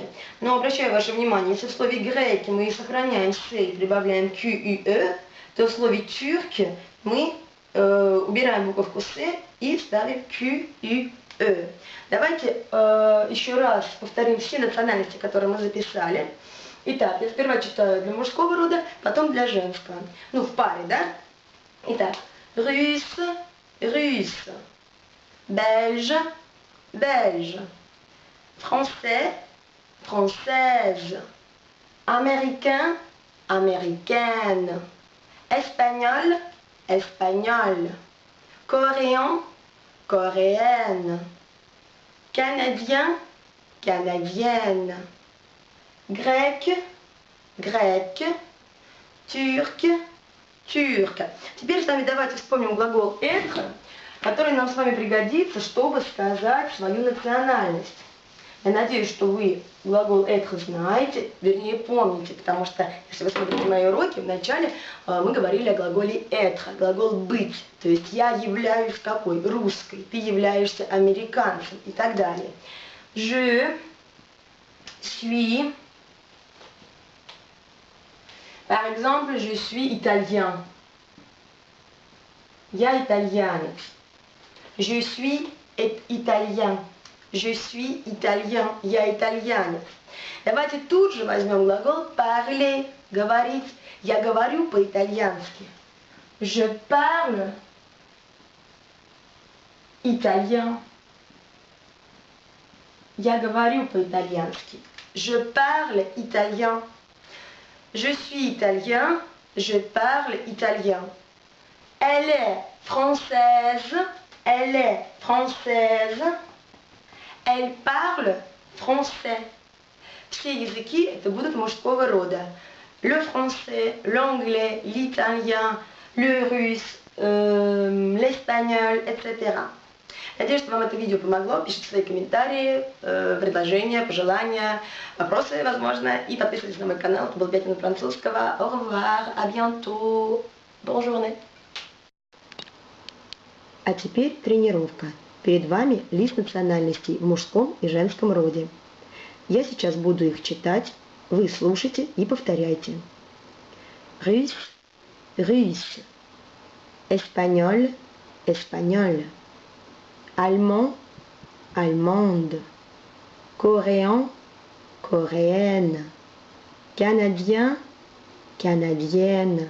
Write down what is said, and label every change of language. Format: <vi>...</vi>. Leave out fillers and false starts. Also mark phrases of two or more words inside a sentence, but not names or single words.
<ru>Но обращаю ваше внимание, если в слове греки мы сохраняем «с» и прибавляем «q», то в слове тюрки мы убираем буковку «с» и ставим «q», Давайте еще раз повторим все национальности, которые мы записали. Итак, я сперва читаю для мужского рода, потом для женского. Ну, в паре, да? Итак,</ru> <fr>russe, russe, belge, belge, français, française, américain, américaine, espagnol, espagnol, coréen, coréenne, canadien, canadienne, grec, grec, turc, turc.</fr> <ru>Теперь с вами давайте вспомним глагол «être», который нам с вами пригодится, чтобы сказать свою национальность. Я надеюсь, что вы глагол «être» знаете, вернее помните, потому что, если вы смотрите мои уроки, вначале мы говорили о глаголе «être», глагол «быть», то есть я являюсь какой? Русской, ты являешься американцем и так далее.</ru> <fr>Je suis, par exemple, je suis italien.</fr> <ru>Я итальянец.</ru> <fr>Je suis italien. Je suis italien.</fr> <ru>Я итальянец. Давайте тут же возьмем глагол parler, говорить. Я говорю по-итальянски.</ru> <fr>Je parle italien.</fr> <ru>Я говорю по-итальянски.</ru> <fr>Je parle italien. Je suis italien. Je parle italien. Elle est française. Elle est française. Elle parle français.</fr> <ru>Все языки это будут мужского рода.</ru> <fr>Le français, l'anglais, l'italien, le russe, l'espagnol, etc.</fr> <ru>Надеюсь, что вам это видео помогло. Пишите свои комментарии, предложения, пожелания, вопросы, возможно. И подписывайтесь на мой канал. Это был 5 минут французского.</ru> <fr>Au revoir, à bientôt. Bonne journée.</fr> <ru>А теперь тренировка. Перед вами лист национальностей в мужском и женском роде. Я сейчас буду их читать. Вы слушайте и повторяйте.</ru> <fr>Russe, russe. Espagnol, espagnol. Allemand, allemande. Coréen, coréenne. Canadien, canadienne.</fr>